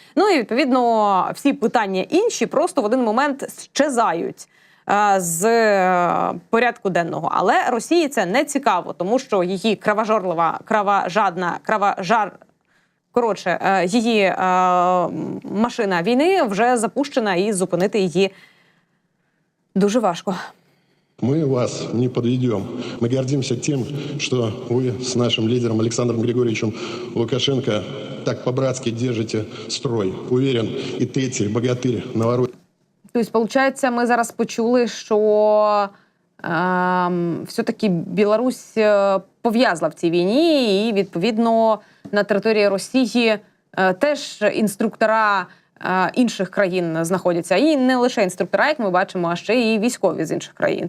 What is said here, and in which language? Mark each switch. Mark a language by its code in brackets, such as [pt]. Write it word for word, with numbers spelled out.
[uk] Ну і, відповідно, всі питання інші просто в один момент щезають з порядку денного. Але Росії це не цікаво, тому що її кровожорлива, кровожадна, кровожар... Коротше, її е, машина війни вже запущена, і зупинити її дуже важко. [ru] Мы вас не подведем. Мы гордимся тем, что вы с нашим лидером Александром Григорьевичем Лукашенко так по-братски держите строй. Уверен, и третий богатырь наворот. [uk] Тобто, получається, ми зараз почули, що е, все-таки Білорусь пов'язла в цій війні і, відповідно, на території Росії е, теж інструктора е, інших країн знаходяться. І не лише інструктора, як ми бачимо, а ще і військові з інших країн.